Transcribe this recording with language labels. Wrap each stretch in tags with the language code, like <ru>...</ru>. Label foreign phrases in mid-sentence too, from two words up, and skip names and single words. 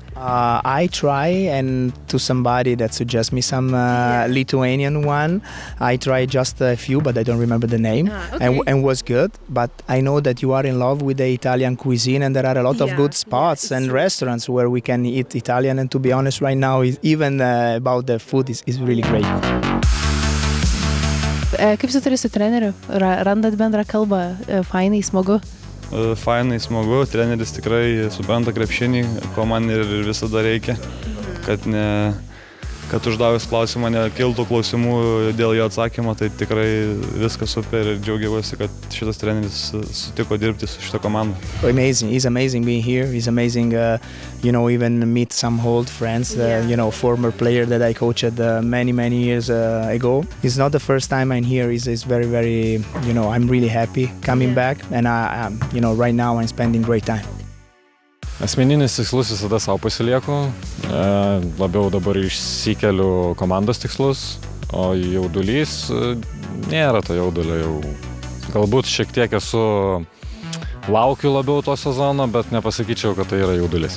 <en>I try, and to somebody that suggests me some Lithuanian one, I try just a few, but I don't remember the name, okay. and was good. But I know that you are in love with the Italian cuisine, and there are a lot of good spots and restaurants where we can eat Italian. And to be honest, right now, even about the food is really great.</en> <lt>Kaip tu turi su treneriu? Randat bendrą kalbą? Fainai, smagu? Fainai, smagu. Treneris tikrai supranta krepšinį, ko man ir visada reikia, kad uždavęs klausimą nekiltų klausimų dėl jo atsakymo, tai tikrai viskas super ir džiaugiuosi, kad šitas treneris sutiko dirbti su šitą komandą.</lt> <en>Amazing. It's amazing being here. It's amazing, even meet some old friends, former player that I coached many years ago. It's not the first time I'm here. It's very, very, I'm really happy coming back, and right now I'm spending great time.</en> <lt>Asmeninis tikslus visada savo pasilieku, labiau dabar išsikeliu komandos tikslus, o jaudulys nėra to jaudulio jau. Galbūt šiek tiek laukiu labiau to sezono, bet nepasakyčiau, kad tai yra jaudulys.</lt>